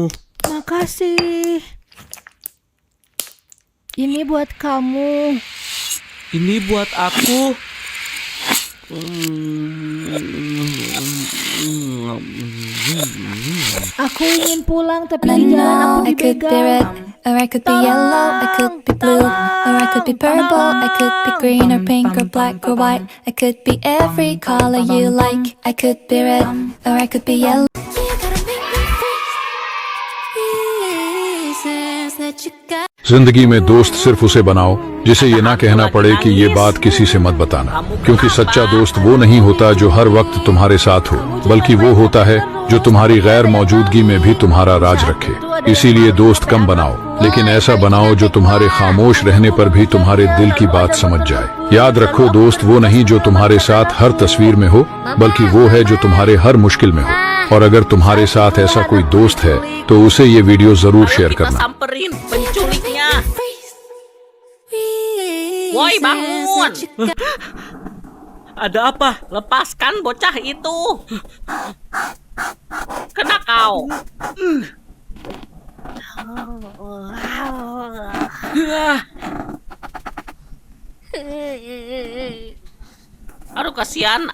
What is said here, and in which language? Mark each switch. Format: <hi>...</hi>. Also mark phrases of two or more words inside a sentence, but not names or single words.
<id>Makasih. Ini buat kamu. Ini buat aku. Aku ingin pulang tapi di jalan aku</id> <en>I could be red,</en> <id>dibegal.</id> <en>or I could be yellow, I could be blue, or I could be purple, I could be green or pink or black or white. I could be every color you like. I could be red, or I could be yellow.</en> <hi>जिंदगी में दोस्त सिर्फ उसे बनाओ जिसे ये ना कहना पड़े कि ये बात किसी से मत बताना, क्योंकि सच्चा दोस्त वो नहीं होता जो हर वक्त तुम्हारे साथ हो, बल्कि वो होता है जो तुम्हारी गैर मौजूदगी में भी तुम्हारा राज रखे। इसीलिए दोस्त कम बनाओ, लेकिन ऐसा बनाओ जो तुम्हारे खामोश रहने पर भी तुम्हारे दिल की बात समझ जाए। याद रखो, दोस्त वो नहीं जो तुम्हारे साथ हर तस्वीर में हो, बल्कि वो है जो तुम्हारे हर मुश्किल में हो। और अगर तुम्हारे साथ ऐसा कोई दोस्त है तो उसे ये वीडियो जरूर शेयर</hi> <id>Kita</id> <hi>करना।</hi> <id>samperin penculiknya. Woi, bangun. Ada apa? Lepaskan bocah itu. Kena kau. Aduh, kasihan.</id>